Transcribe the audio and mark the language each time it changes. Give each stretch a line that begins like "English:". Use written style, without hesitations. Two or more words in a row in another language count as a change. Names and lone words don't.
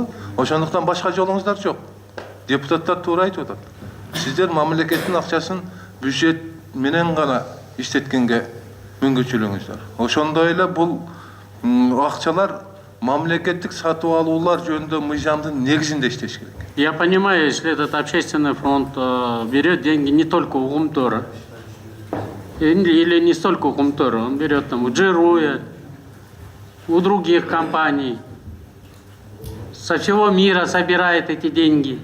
Kyrgyz: Ошондуктан башка жолуңуздар жок. Депутаттар туура айтып атат. Сиздер мамлекеттин акчасын бюджет менен гана иштеткенге мүмкүнчүлүгүңүз бар. Ошондой эле бул акчалар мамлекеттик сатып алуулар жөнүндө мыйзамдын негизинде иштеш керек.
Russian: Я понимаю, если этот общественный фонд берет деньги не только у Кумтора, или не столько у Кумтора, он берет там у Джируя, у других компаний, со всего мира собирает эти деньги.